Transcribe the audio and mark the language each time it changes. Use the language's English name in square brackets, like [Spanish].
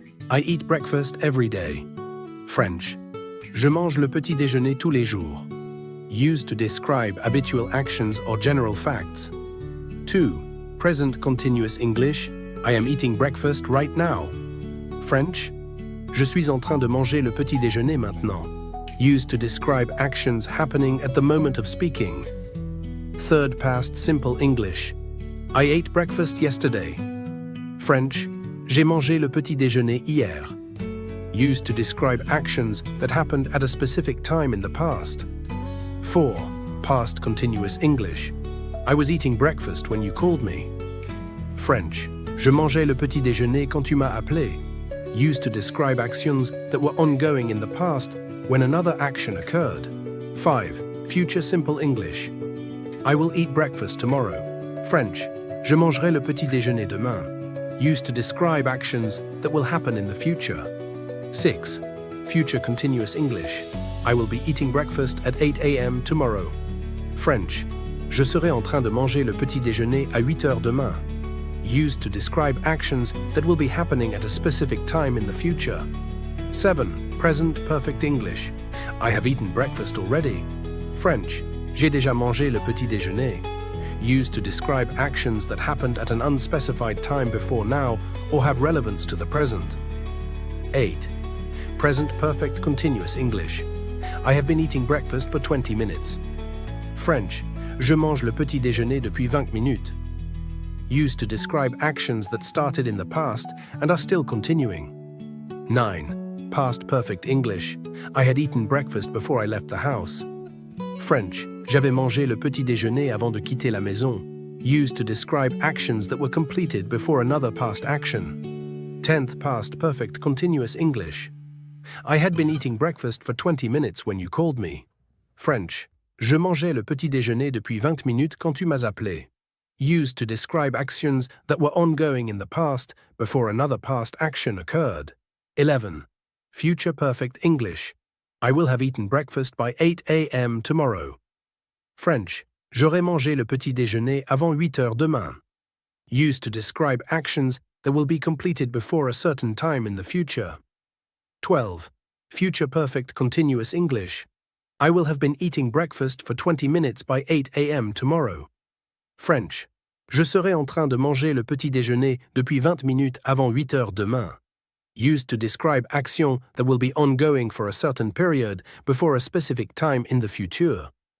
[English] I eat breakfast every day. French. [French] Je mange le petit déjeuner tous les jours. [English] Used to describe habitual actions or general facts. 2. Present continuous English. I am eating breakfast right now. French. [French] Je suis en train de manger le petit déjeuner maintenant. [English] Used to describe actions happening at the moment of speaking. 3rd past simple English. I ate breakfast yesterday. French. [French] J'ai mangé le petit déjeuner hier. [English] Used to describe actions that happened at a specific time in the past. 4. Past continuous English. I was eating breakfast when you called me. French. [French] Je mangeais le petit déjeuner quand tu m'as appelé. [English] Used to describe actions that were ongoing in the past when another action occurred. 5. Future simple English. I will eat breakfast tomorrow. French. [French] Je mangerai le petit déjeuner demain. [English] Used to describe actions that will happen in the future. 6. Future continuous English. I will be eating breakfast at 8 a.m. tomorrow. French. [French] Je serai en train de manger le petit déjeuner à 8 heures demain. [English] Used to describe actions that will be happening at a specific time in the future. 7. Present perfect English. I have eaten breakfast already. French. [French] J'ai déjà mangé le petit déjeuner. [English] Used to describe actions that happened at an unspecified time before now or have relevance to the present. 8. Present perfect continuous English. I have been eating breakfast for 20 minutes. French. [French] Je mange le petit déjeuner depuis 20 minutes. [English] Used to describe actions that started in the past and are still continuing. 9. Past perfect English. I had eaten breakfast before I left the house. French. [French] J'avais mangé le petit déjeuner avant de quitter la maison. [English] Used to describe actions that were completed before another past action. 10th past perfect continuous English. I had been eating breakfast for 20 minutes when you called me. French. [French] Je mangeais le petit déjeuner depuis 20 minutes quand tu m'as appelé. [English] Used to describe actions that were ongoing in the past before another past action occurred. 11. Future perfect English. I will have eaten breakfast by 8 a.m. tomorrow. French. [French] J'aurai mangé le petit déjeuner avant 8 heures demain. [English] Used to describe actions that will be completed before a certain time in the future. 12. Future perfect continuous English. I will have been eating breakfast for 20 minutes by 8 a.m. tomorrow. French. [French] Je serai en train de manger le petit déjeuner depuis 20 minutes avant 8 heures demain. [English] Used to describe actions that will be ongoing for a certain period before a specific time in the future.